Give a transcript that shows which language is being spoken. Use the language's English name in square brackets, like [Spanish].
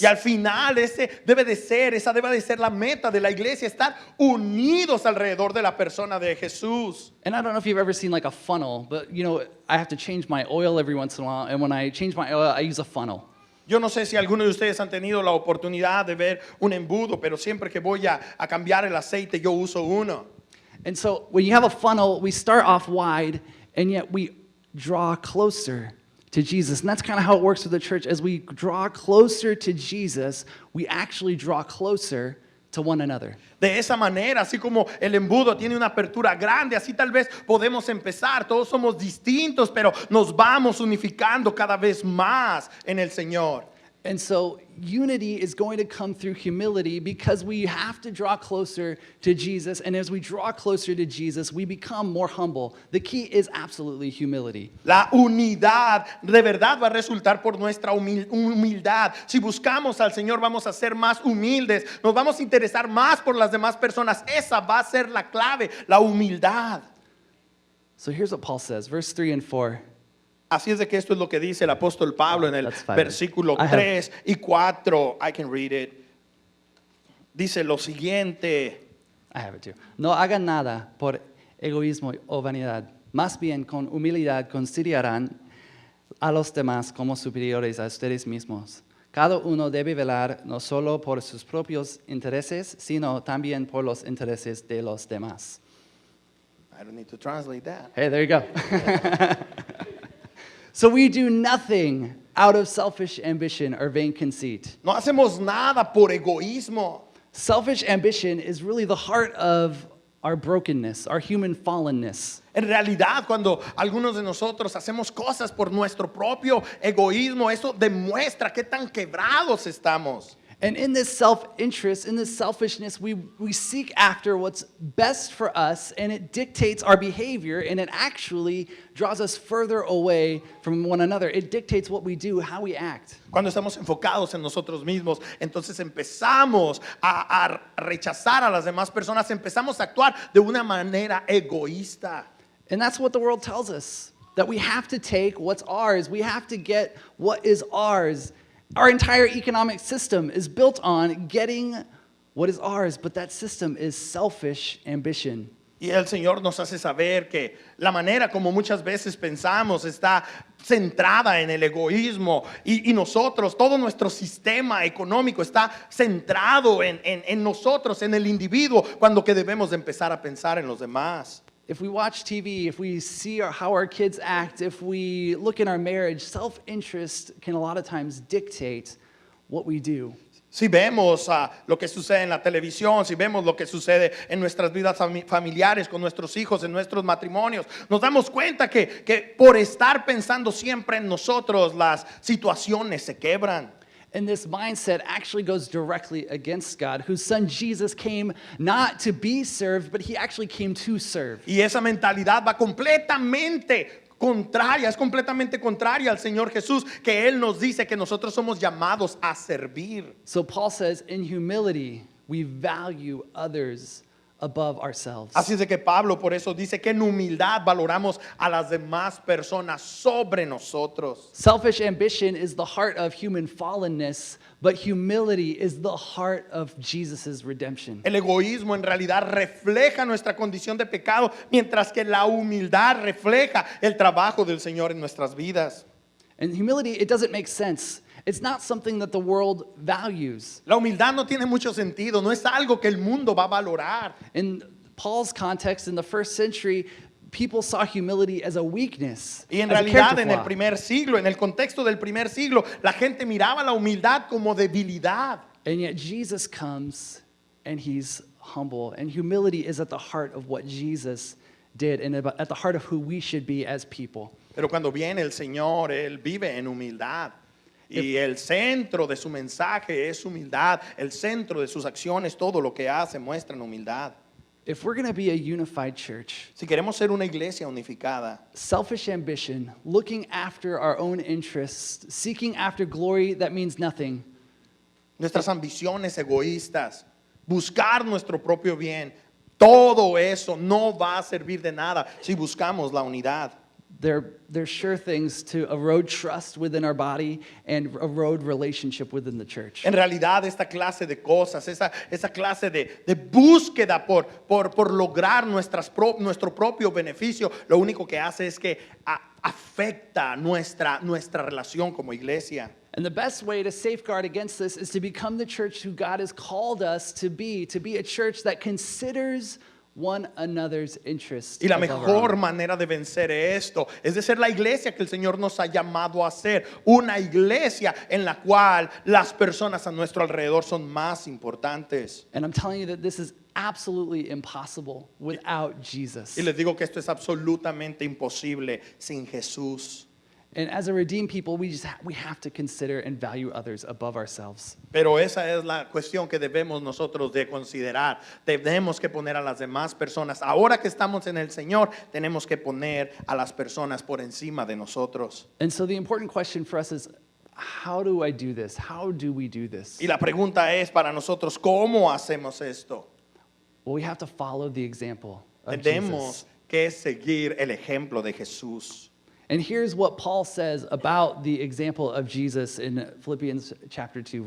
[Spanish] Y al final esa debe de ser la meta de la iglesia, estar unidos alrededor de la persona de Jesús. [English] And I don't know if you've ever seen like a funnel, but you know, I have to change my oil every once in a while. And when I change my oil, I use a funnel. [Spanish] Yo no sé si algunos de ustedes han tenido la oportunidad de ver un embudo, pero siempre que voy a cambiar el aceite, yo uso uno. [English] And so when you have a funnel, we start off wide, and yet we draw closer to Jesus. And that's kind of how it works with the church. As we draw closer to Jesus, we actually draw closer to one another. [Spanish] De esa manera, así como el embudo tiene una apertura grande, así tal vez podemos empezar. Todos somos distintos, pero nos vamos unificando cada vez más en el Señor. [English] And so unity is going to come through humility because we have to draw closer to Jesus. And as we draw closer to Jesus, we become more humble. The key is absolutely humility. [Spanish] La unidad de verdad va a resultar por nuestra humildad. Si buscamos al Señor, vamos a ser más humildes. Nos vamos a interesar más por las demás personas. Esa va a ser la clave, la humildad. [English] So here's what Paul says, verse 3 and 4. [Spanish] Así es de que esto es lo que dice el apóstol Pablo en el [English] That's fine. [Spanish] versículo [English] I have- [Spanish] 3 y 4. [English] I can read it. [Spanish] Dice lo siguiente. [English] I have it too. [Spanish] No hagan nada por egoísmo o vanidad. Más bien con humildad considerarán a los demás como superiores a ustedes mismos. Cada uno debe velar no solo por sus propios intereses, sino también por los intereses de los demás. [English] I don't need to translate that. Hey, there you go. So we do nothing out of selfish ambition or vain conceit. [Spanish] No hacemos nada por egoísmo. [English] Selfish ambition is really the heart of our brokenness, our human fallenness. [Spanish] En realidad, cuando algunos de nosotros hacemos cosas por nuestro propio egoísmo, eso demuestra qué tan quebrados estamos. [English] And in this self-interest, in this selfishness, we seek after what's best for us, and it dictates our behavior, and it actually draws us further away from one another. It dictates what we do, how we act. [Spanish] Cuando estamos enfocados en nosotros mismos, entonces empezamos a rechazar a las demás personas, empezamos a actuar de una manera egoísta. [English] And that's what the world tells us, that we have to take what's ours. We have to get what is ours. Our entire economic system is built on getting what is ours, but that system is selfish ambition. [Spanish] Y el Señor nos hace saber que la manera como muchas veces pensamos está centrada en el egoísmo y nosotros, todo nuestro sistema económico está centrado en nosotros, en el individuo, cuando que debemos de empezar a pensar en los demás. [English] If we watch TV, if we see how our kids act, if we look in our marriage, self-interest can a lot of times dictate what we do. [Spanish] Si vemos lo que sucede en la televisión, si vemos lo que sucede en nuestras vidas familiares, con nuestros hijos, en nuestros matrimonios, nos damos cuenta que por estar pensando siempre en nosotros, las situaciones se quebran. [English] And this mindset actually goes directly against God, whose son Jesus came not to be served, but he actually came to serve. [Spanish] Y esa mentalidad va completamente contraria, es completamente contraria al Señor Jesús, que Él nos dice que nosotros somos llamados a servir. [English] So Paul says, in humility, we value others above ourselves. [Spanish] Así es de que Pablo por eso dice que en humildad valoramos a las demás personas sobre nosotros. [English] Selfish ambition is the heart of human fallenness, but humility is the heart of Jesus' redemption. [Spanish] El egoísmo en realidad refleja nuestra condición de pecado, mientras que la humildad refleja el trabajo del Señor en nuestras vidas. [English] And humility, it doesn't make sense. It's not something that the world values. [Spanish] La humildad no tiene mucho sentido, no es algo que el mundo va a valorar. [English] In Paul's context, in the first century, people saw humility as a weakness. [Spanish] Y en [English] as a [Spanish] realidad [English] character [Spanish] en el [English] flaw. [Spanish] primer siglo, en el contexto del primer siglo, la gente miraba la humildad como debilidad. [English] And yet Jesus comes and he's humble. And humility is at the heart of what Jesus did and at the heart of who we should be as people. [Spanish] Pero cuando viene el Señor, Él vive en humildad. Y el centro de su mensaje es humildad. El centro de sus acciones, todo lo que hace, muestra en humildad. [English] If we're going to be a unified church, [Spanish] Si queremos ser una iglesia unificada, [English] selfish ambition, looking after our own interests, seeking after glory that means nothing, [Spanish] nuestras ambiciones egoístas, buscar nuestro propio bien, todo eso no va a servir de nada si buscamos la unidad. [English] they're sure things to erode trust within our body and erode relationship within the church. [Spanish] En realidad, esta clase de cosas, esa clase de búsqueda por lograr nuestro propio beneficio, lo único que hace es que afecta nuestra relación como iglesia. [English] And the best way to safeguard against this is to become the church who God has called us to be a church that considers one another's interest. [Spanish] Y la [English] above our [Spanish] mejor [English] own. [Spanish] manera de vencer esto es de ser la iglesia que el Señor nos ha llamado a ser. Una iglesia en la cual las personas a nuestro alrededor son más importantes. [English] And I'm telling you that this is absolutely impossible without Jesus. [Spanish] Y les digo que esto es absolutamente imposible sin Jesús. [English] And as a redeemed people, we have to consider and value others above ourselves. [Spanish] Pero esa es la cuestión que debemos nosotros de considerar. Tenemos que poner a las demás personas. Ahora que estamos en el Señor, tenemos que poner a las personas por encima de nosotros. [English] And so the important question for us is, how do I do this? How do we do this? [Spanish] Y la pregunta es para nosotros, ¿cómo hacemos esto? [English] Well, we have to follow the example of [Spanish] Tenemos [English] Jesus. [Spanish] que seguir el ejemplo de Jesús. [English] And here's what Paul says about the example of Jesus in Philippians chapter 2.